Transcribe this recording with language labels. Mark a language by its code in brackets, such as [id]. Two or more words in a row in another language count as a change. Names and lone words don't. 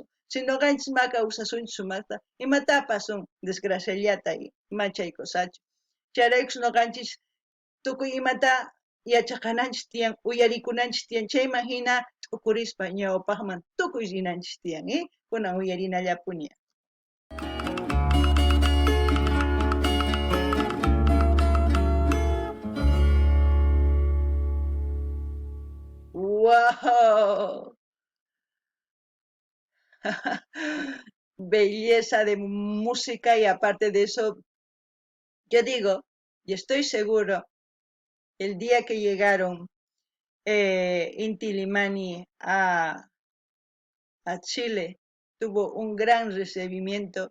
[qu] Si noqanchis ma kawsasunchis sumaqta, imata apasun, desgraciallata ima chay kusachu. Chayraykus noqanchis tukuy imata yachaqananchis tiyan, uyarikunanchis tiyan, chayman hina t'ukurispa ñawpaqman tukuy rinanchis tiyan, kunan uyarinallapuni. ¡Wow! [es] Belleza de música, y aparte de eso, yo digo, y estoy seguro, el día que llegaron Inti Illimani a Chile, tuvo un gran recibimiento.